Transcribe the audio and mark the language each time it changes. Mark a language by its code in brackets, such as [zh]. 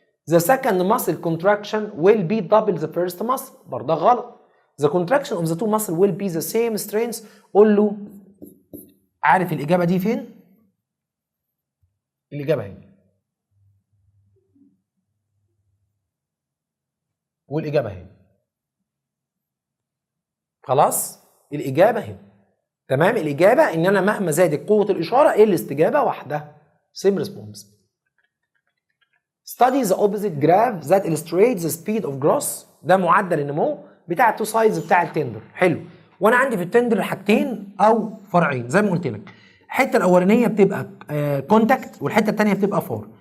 [en] The second muscle contraction will be double the first muscle. [ar] برضه غلط. [en] The contraction of the two muscle will be the same strength. [ar] قول له عارف الإجابة دي فين؟ الإجابة هنا. والإجابة هنا. خلاص؟ الإجابة هنا. تمام؟ الإجابة إن أنا مهما زادت قوة الإشارة إيه الاستجابة واحدة. [en] Same response. Study the opposite graph that illustrates the speed of growth. [ar] ده معدل النمو بتاع التو سايدز بتاع التندر. حلو. وانا عندي في التندر حاجتين او فرعين زي ما قلت لك. الحته الاولانيه بتبقى كونتاكت والحته الثانيه بتبقى فور.